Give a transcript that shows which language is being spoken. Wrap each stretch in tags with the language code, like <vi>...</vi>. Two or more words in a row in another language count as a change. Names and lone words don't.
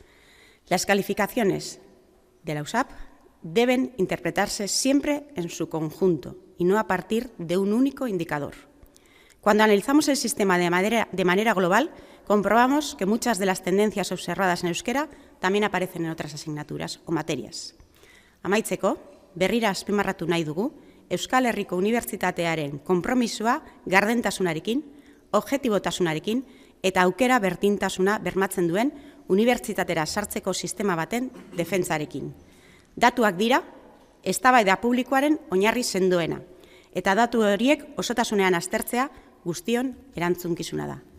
<es>Las calificaciones de la USAP deben interpretarse siempre en su conjunto y no a partir de un único indicador. Cuando analizamos el sistema de manera global, comprobamos que muchas de las tendencias observadas en euskera también aparecen en otras asignaturas o materias.</es> <eu>Amaitzeko, berrira azpimarratu nahi dugu, Euskal Herriko Unibertsitatearen konpromisoa gardentasunarekin, objektibotasunarekin eta aukera berdintasuna bermatzen duen unibertsitatera sartzeko sistema baten defentsarekin. Datuak dira, eztabaida publikoaren oinarri sendoena, eta datu horiek osotasunean aztertzea guztion erantzunkizuna da.</eu>